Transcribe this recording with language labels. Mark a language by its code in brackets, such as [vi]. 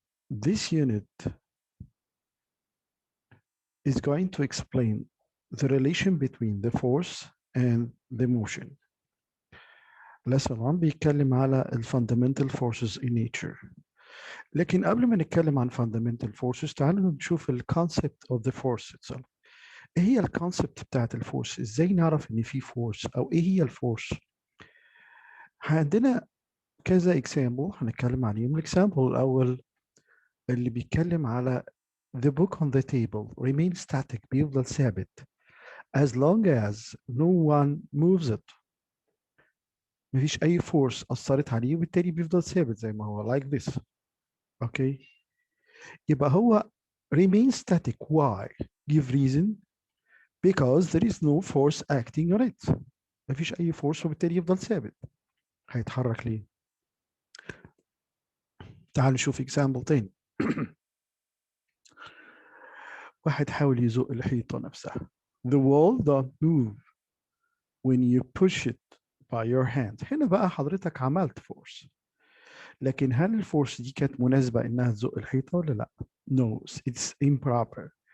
[en] This unit is going to explain the relation between the force and the motion. Lesson 1 [ar] بيتكلم على [en] fundamental forces in nature. [ar] لكن قبل ما نتكلم عن fundamental forces تعالوا نشوف [en] concept of the force itself. [ar] ايه هي الكونسبت بتاعت الفورس؟ ازاي نعرف ان في فورس او ايه هي الفورس؟ عندنا كذا اكزامبل هنتكلم عليهم. الاكزامبل الاول اللي بيتكلم على [en] the book on the table remains static [ar] بيفضل ثابت [en] as long as no one moves it. [ar] مفيش اي فورس اثرت عليه وبالتالي بيفضل ثابت زي ما هو [en] like this. [ar] اوكي يبقى هو [en] remain static. why? give reason. because there is no force acting on it. [ar] مفيش اي فورس وبالتالي يفضل ثابت. هيتحرك ليه؟ تعالوا نشوف اكزامبل تاني. واحد حاول يزق الحيطة نفسها. [en] The wall don't move when you push it by your hand. [ar] هنا بقى حضرتك عملت فورس. لكن هل الفورس دي كانت مناسبة انها تزق الحيطة ولا لا؟ [en] No, it's improper.